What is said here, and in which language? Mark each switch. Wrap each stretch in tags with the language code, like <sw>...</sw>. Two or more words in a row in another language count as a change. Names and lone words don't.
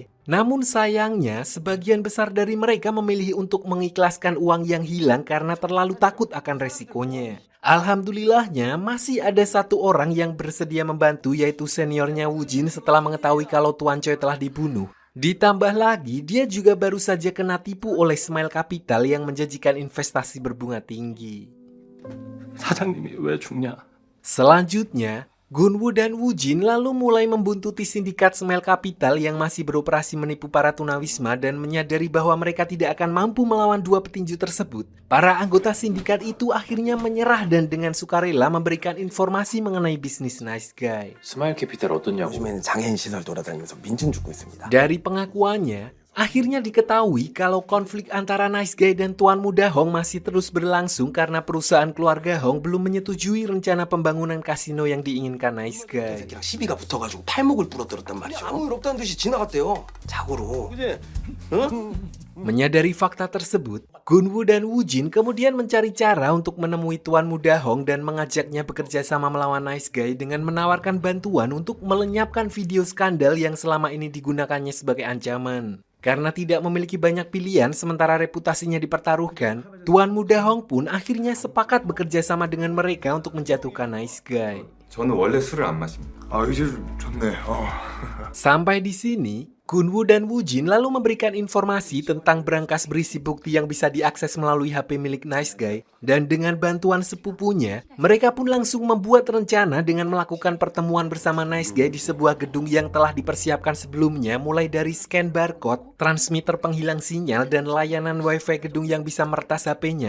<id>Namun sayangnya, sebagian besar dari mereka memilih untuk mengikhlaskan uang yang hilang karena terlalu takut akan resikonya. Alhamdulillahnya, masih ada satu orang yang bersedia membantu, yaitu seniornya Woojin setelah mengetahui kalau Tuan Choi telah dibunuh. Ditambah lagi, dia juga baru saja kena tipu oleh Smile Capital yang menjanjikan investasi berbunga tinggi.</id> <ko>사장님이 왜 죽냐?</ko> <id>Selanjutnya, Gunwoo dan Woojin lalu mulai membuntuti sindikat Smile Capital yang masih beroperasi menipu para tunawisma dan menyadari bahwa mereka tidak akan mampu melawan dua petinju tersebut. Para anggota sindikat itu akhirnya menyerah dan dengan sukarela memberikan informasi mengenai bisnis Nice Guy.</id> <ko>스마일 캐피탈 어떻냐고. 요즘에는 장애인 시설 돌아다니면서 민증 줍고 있습니다.</ko> <id>Dari pengakuannya, akhirnya diketahui kalau konflik antara Nice Guy dan Tuan Muda Hong masih terus berlangsung karena perusahaan keluarga Hong belum menyetujui rencana pembangunan kasino yang diinginkan Nice Guy.</id> <ko>새끼랑 시비가 붙어가지고 팔목을 부러뜨렸단 말이죠. 아무 일 없다는 듯이 지나갔대요. 자고로.</ko> <id>Menyadari fakta tersebut, Gunwoo dan Woojin kemudian mencari cara untuk menemui Tuan Muda Hong dan mengajaknya bekerja sama melawan Nice Guy dengan menawarkan bantuan untuk melenyapkan video skandal yang selama ini digunakannya sebagai ancaman. Karena tidak memiliki banyak pilihan sementara reputasinya dipertaruhkan, Tuan Muda Hong pun akhirnya sepakat bekerja sama dengan mereka untuk menjatuhkan Nice Guy.</id> <ko>저는 원래 술을 안 마십니다. 아 이제 좋네.</ko> <id>Sampai di sini, Gunwoo dan Woojin lalu memberikan informasi tentang berangkas berisi bukti yang bisa diakses melalui HP milik Nice Guy. Dan dengan bantuan sepupunya, mereka pun langsung membuat rencana dengan melakukan pertemuan bersama Nice Guy di sebuah gedung yang telah dipersiapkan sebelumnya, mulai dari</id> <en>scan barcode,</en> <id>transmitter penghilang sinyal, dan layanan wifi gedung yang bisa meretas HP-nya.</id>